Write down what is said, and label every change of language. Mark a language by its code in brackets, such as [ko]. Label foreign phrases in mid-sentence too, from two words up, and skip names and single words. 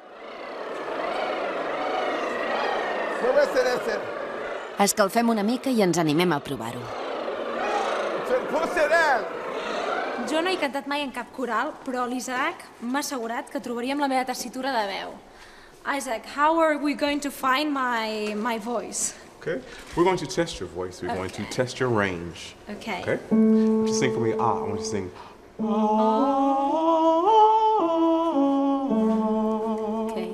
[ca] Escalfem una mica i ens animem a provar-ho. Jo no he cantat mai en cap coral, però l'Isaac m'ha assegurat que trobaríem la meva tessitura de veu. [en] Isaac, how are we going to find my voice? Okay. We're going to test your voice. We're going to test your range. Okay. Okay? I want you to sing for me. I want you to sing. Okay.